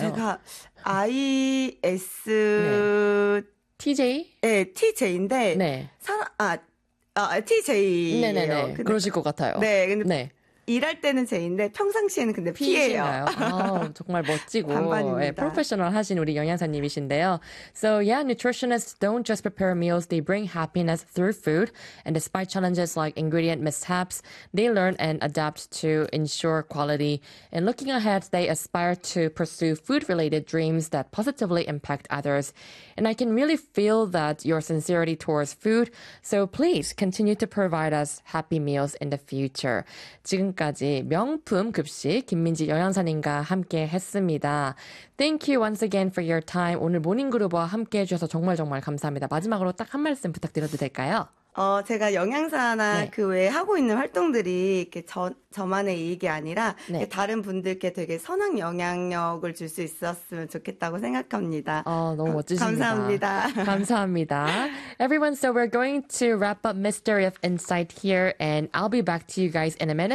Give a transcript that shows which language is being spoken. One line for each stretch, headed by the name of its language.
Korean: 제가 ISTJ? 네, TJ인데, 네. TJ예요. 네네네. 근데, 그러실 것 같아요. 네, 근데 네. 일할 때는 J인데, 평상시에는 근데 P예요. 아, 정말 멋지고, 반반입니다. 네, 프로페셔널 하신 우리 영양사님이신데요.
English: So, yeah, nutritionists don't just prepare meals, they bring happiness through food. And despite challenges like ingredient mishaps, they learn and adapt to ensure quality. And looking ahead, they aspire to pursue food-related dreams that positively impact others. And I can really feel that your sincerity towards food. So please continue to provide us happy meals in the future.
Korean: 지금까지 명품 급식 김민지 영양사님과 함께 했습니다.
English: Thank you once again for your time.
Korean: 오늘 모닝그룹과 함께 해주셔서 정말 정말 감사합니다. 마지막으로 딱 한 말씀 부탁드려도 될까요? 제가 영양사나 네. 그 외에 하고 있는 활동들이 이렇게 저만의 이익이 아니라 네. 이렇게 다른 분들께 되게 선한 영향력을 줄 수 있었으면 좋겠다고 생각합니다. 너무 멋지십니다. 감사합니다. 감사합니다.
English: Everyone, so we're going to wrap up Mystery of Insight here and I'll be back to you guys in a minute.